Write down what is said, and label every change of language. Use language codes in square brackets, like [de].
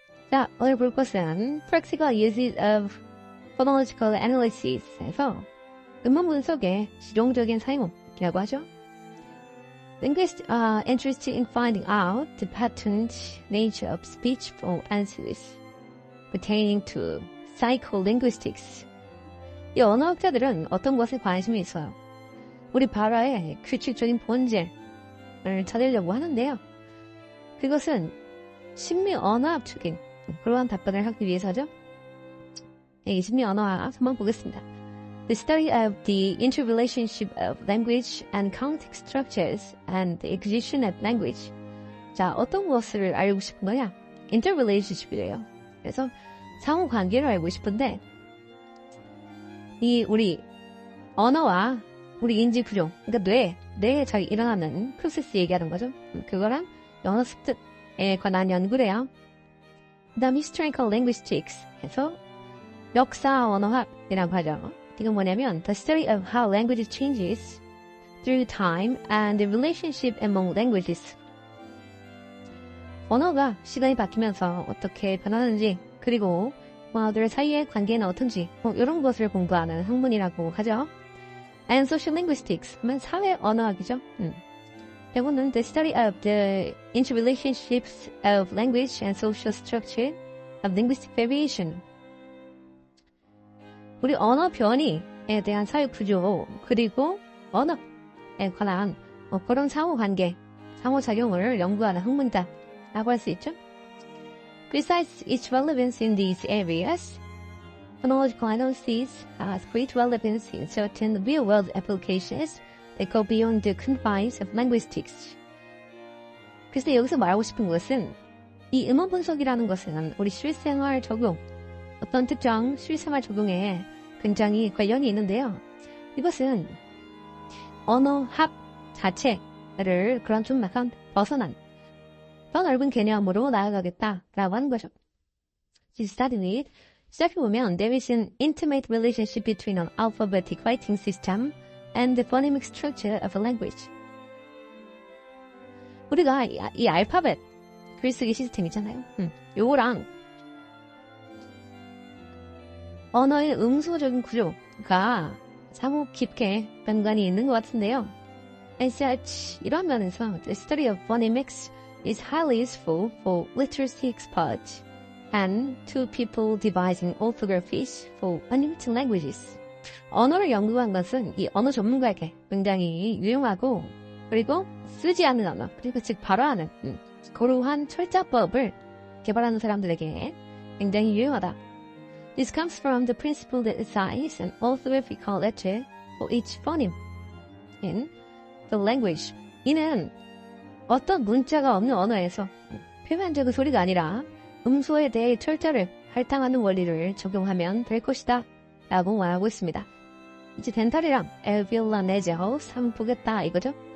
[ko] 자, 오늘 볼 것은 [en] practical uses of phonological analysis [ko] 에서 음원 분석의 실용적인 사용이라고 하죠. [en] Linguists are interested in finding out the patterned nature of speech for answers pertaining to psycholinguistics. [ko] 이 언어학자들은 어떤 것에 관심이 있어요? 우리 발화의 규칙적인 본질을 찾으려고 하는데요. 그것은 심리 언어학적인 그러한 답변을 하기 위해서죠. 이 심리 언어학 한번 보겠습니다. [en] The study of the interrelationship of language and context structures and the acquisition of language. [ko] 자, 어떤 것을 알고 싶은 거냐? interrelationship이래요. 그래서 상호 관계를 알고 싶은데 이 우리 언어와 우리 인지 구조, 그러니까 뇌에 잘 일어나는 프로세스 얘기하는 거죠. 그거랑 언어 습득에 관한 연구래요. 그다음 historical linguistics 해서 역사 언어학이라고 하죠. 이건 뭐냐면 [en] the study of how language changes through time and the relationship among languages. [ko] 언어가 시간이 바뀌면서 어떻게 변하는지 그리고 언어들 사이의 관계는 어떤지 이런 것을 공부하는 학문이라고 하죠. [en] And social linguistics [ko] 는 사회 언어학이죠. 이거는 [en] the study of the interrelationships of language and social structure of linguistic variation. [ko] 우리 언어 변이에 대한 사회 구조 그리고 언어에 관한 그런 상호관계, 상호작용을 연구하는 학문이다 라고 할 수 있죠. [en] Besides its relevance in these areas, phonological analysis has great relevance in certain real-world applications that go beyond the confines of linguistics. [ko] 그래서 여기서 말하고 싶은 것은 이 음원 분석이라는 것은 우리 실생활 적용, 어떤 특정 실생활 적용에 굉장히 관련이 있는데요. 이것은 언어학 자체를 그런 좀 약간 벗어난 더 넓은 개념으로 나아가겠다라고 하는 거죠. [en] study 보면 there is an intimate relationship between an alphabetic writing system and the phonemic structure of a language. [ko] 우리가 이 알파벳 글쓰기 시스템 있잖아요. 요거랑 언어의 음소적인 구조가 상호 깊게 연관이 있는 것 같은데요. [en] As such, [ko] 이런 면에서 [en] the study of phonemics is highly useful for literacy experts and to people devising orthographies for unwritten languages. [ko] 언어를 연구한 것은 이 언어 전문가에게 굉장히 유용하고 그리고 쓰지 않는 언어, 그리고 즉 발화하는 그러한 철자법을 개발하는 사람들에게 굉장히 유용하다. [en] This comes from the principle that assigns an orthographical letter for each phoneme in the language. [ko] 이는 어떤 문자가 없는 언어에서 표면적인 소리가 아니라 음소에 대해 철자를 할당하는 원리를 적용하면 될 것이다 라고 말하고 있습니다. 이제 덴탈이랑 alveolar nasals 한번 보겠다 이거죠.